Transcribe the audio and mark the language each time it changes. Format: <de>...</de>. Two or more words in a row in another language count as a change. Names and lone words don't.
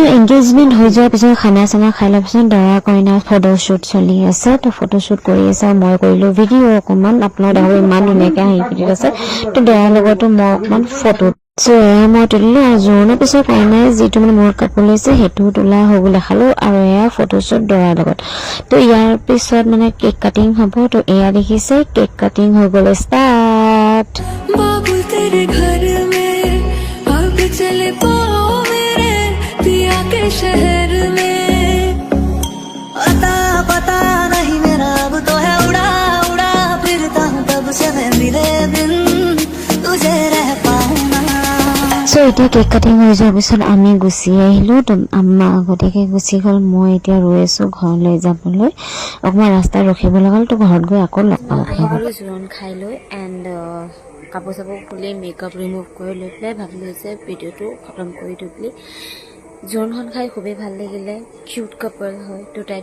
<as>এংগেজমেণ্ট হৈ যোৱাৰ পিছত খানা চানা খাই লোৱাৰ পিছত দৰা কইনাৰ ফটোশ্বুট চলি আছে তো ফটোশ্বুট কৰি আছে আৰু মই কৰিলোঁ ভিডিঅ' অকণমান আপোনাৰ দেখোঁ ইমান ধুনীয়াকৈ হাঁহি ফুটি আছে তো দৰাৰ লগতো মই অকণমান ফটো মই তুলিলোঁ আৰু জোৰোণৰ পিছত কইনাই যিটো মানে মূৰত কাপোৰ লৈছে সেইটোও তোলা হৈ গ'ল দেখালোঁ আৰু এয়া ফটোশ্বুট দৰাৰ লগত তো ইয়াৰ পিছত মানে</as> <en>cake cutting</en> <as>হ'ব তো এয়া দেখিছে</as> <en>cake cutting</en> <as>হৈ গ'ল ষ্টাৰ্ট</as> <hi>बाबू तेरे घर में अब चले पाओ मेरे पिया के शहर में पता नहीं मेरा अब तो है उड़ा उड़ा फिरता हूँ तब से मैं मिले बिन तुझे रह पाऊँ ना</hi> <as>চ' এতিয়া</as> <en>cake cutting</en> <as>হৈ যোৱাৰ পিছত আমি গুচি আহিলোঁ তো আম্মা আগতীয়াকৈ গুচি গ'ল মই এতিয়া ৰৈ আছোঁ ঘৰলৈ যাবলৈ অকণমান ৰাস্তাত ৰখিব লগা হ'ল তো ঘৰত গৈ আকৌ লগ পাব জোৰোণ খাই লৈ এণ্ড কাপোৰ চাপোৰ খুলি</as> <en>makeup remove</en> <as>কৰি লৈ পেলাই ভাবিলোঁ যে ভিডিঅ'টো খতম কৰি থৈ পেলাই জোৰণখন খাই খুবেই ভাল লাগিলে কিউট কাপল হয় দুটাই</as>